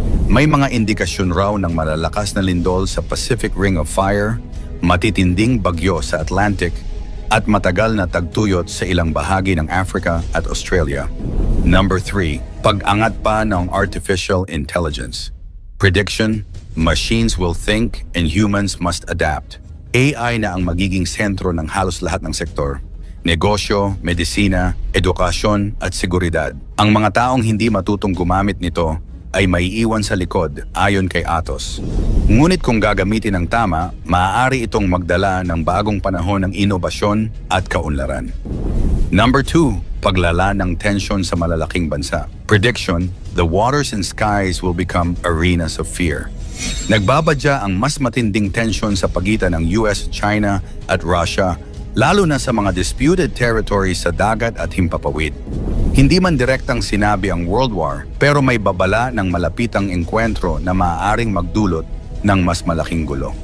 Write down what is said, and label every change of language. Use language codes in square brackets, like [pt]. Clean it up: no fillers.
[tl] May mga indikasyon raw ng malalakas na lindol sa Pacific Ring of Fire, matitinding bagyo sa Atlantic, at matagal na tagtuyot sa ilang bahagi ng Africa at Australia. Number 3, pag-angat pa ng artificial intelligence. [en] Prediction, machines will think and humans must adapt. [tl] AI na ang magiging sentro ng halos lahat ng sektor. Negosyo, medisina, edukasyon at seguridad. Ang mga taong hindi matutong gumamit nito ay maiiwan sa likod ayon kay Atos. Ngunit kung gagamitin ng tama, maaari itong magdala ng bagong panahon ng inobasyon at kaunlaran. Number 2, paglala ng tensyon sa malalaking bansa. [en] Prediction, the waters and skies will become arenas of fear. [tl] Nagbabadya ang mas matinding tensyon sa pagitan ng US, China at Russia, lalo na sa mga disputed territories sa dagat at himpapawid. Hindi man direktang sinabi ang World War, pero may babala ng malapitang engkwentro na maaaring magdulot ng mas malaking gulo.